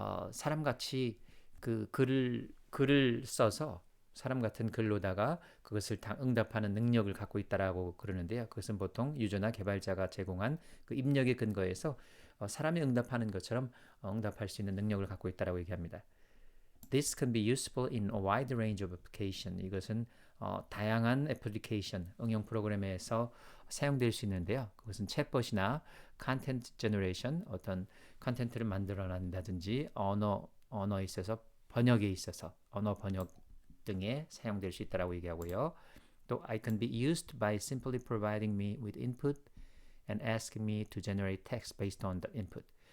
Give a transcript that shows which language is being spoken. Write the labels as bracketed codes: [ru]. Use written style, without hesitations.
[ko] 사람같이 그 글을 써서 사람 같은 글로다가 그것을 응답하는 능력을 갖고 있다라고 그러는데요. 그것은 보통 유저나 개발자가 제공한 그 입력의 근거에서 사람이 응답하는 것처럼 응답할 수 있는 능력을 갖고 있다라고 얘기합니다. [en] This can be useful in a wide range of application. [ko] 이것은 다양한 애플리케이션, 응용 프로그램에서 사용될 수 있는데요. 그것은 챗봇이나 컨텐트 제너레이션, 어떤 컨텐트를 만들어낸다든지 언어에 있어서 번역에 있어서 언어 번역 등에 사용될 수 있다라고 얘기하고요. 또 [en] I can be used by simply providing me with input and asking me to generate text based on the input.